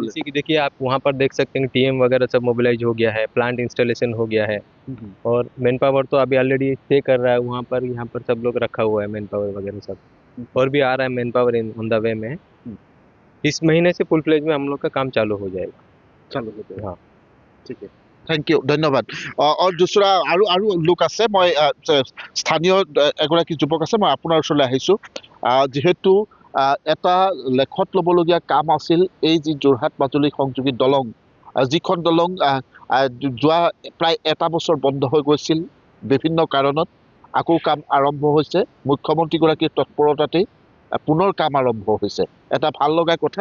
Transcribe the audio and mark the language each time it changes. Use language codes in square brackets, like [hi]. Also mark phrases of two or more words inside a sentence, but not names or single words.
[hi] जैसे कि देखिए आप वहाँ पर देख सकते हैं TM वगैरह सब मोबिलाइज हो गया है [en] plant installation [hi] हो गया है और [en] man power [hi] तो अभी [en] already stay [hi] कर रहा है वहाँ पर यहाँ पर सब लोग रखा हुआ है [en] man power [hi] वगैरह सब और भी आ रहा है [en] man power on the way [hi] में इस महीने से [en] full fledge [hi] में हम लोग का काम चालू हो जाएगा [as] চালু হ'ব [hi] हाँ [as] ঠিক আছে [en] thank you [as] ধন্যবাদ [hi] और दूसरा [as] আৰু লোক আছে মই স্থানীয় এগৰাকী যুৱক আছে মই আপোনাৰ ওচৰলৈ আহিছোঁ যিহেতু এটা লেখত ল'বলগীয়া কাম আছিল এই যি যোৰহাট মাজুলী সংযোগী দলং যিখন দলং যোৱা প্ৰায় এটা বছৰ বন্ধ হৈ গৈছিল বিভিন্ন কাৰণত আকৌ কাম আৰম্ভ হৈছে মুখ্যমন্ত্ৰীগৰাকীৰ তৎপৰতাতেই পুনৰ কাম আৰম্ভ হৈছে এটা ভাল লগা কথা